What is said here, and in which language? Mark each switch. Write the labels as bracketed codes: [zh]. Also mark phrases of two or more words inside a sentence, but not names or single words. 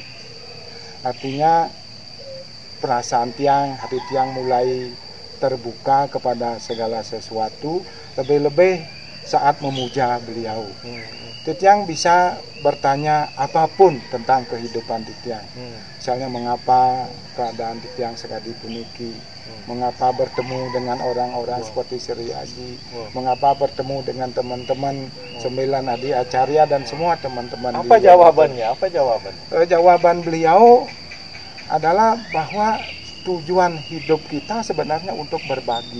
[id] Artinya perasaan Tiang, hati Tiang mulai terbuka kepada segala sesuatu, lebih-lebih saat memuja beliau. Tiang bisa bertanya apapun tentang kehidupan Tiang. Misalnya mengapa keadaan Tiang [ban] sekali puniki, [id] mengapa bertemu dengan orang-orang seperti Sri Haji, mengapa bertemu dengan teman-teman 9 Adi Acarya dan semua teman-teman. Apa jawabannya? Apa jawaban? Jawaban beliau, adalah bahwa tujuan hidup kita sebenarnya untuk berbagi.